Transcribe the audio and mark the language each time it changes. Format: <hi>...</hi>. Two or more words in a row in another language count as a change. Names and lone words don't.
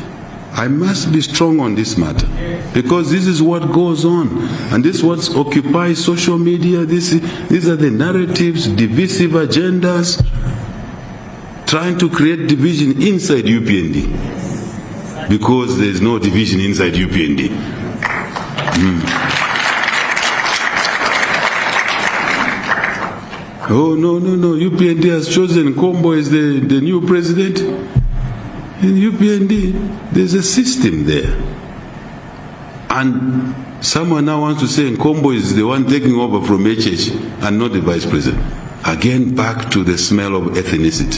<en>I must be strong on this matter because this is what goes on, and this is what occupies social media. These are the narratives, divisive agendas, trying to create division inside UPND because there is no division inside UPND. Oh, no. UPND has chosen Kombo as the new president. In UPND, there's a system there. And someone now wants to say Kombo is the one taking over from HH and not the vice president. Again, back to the smell of ethnicity.</en>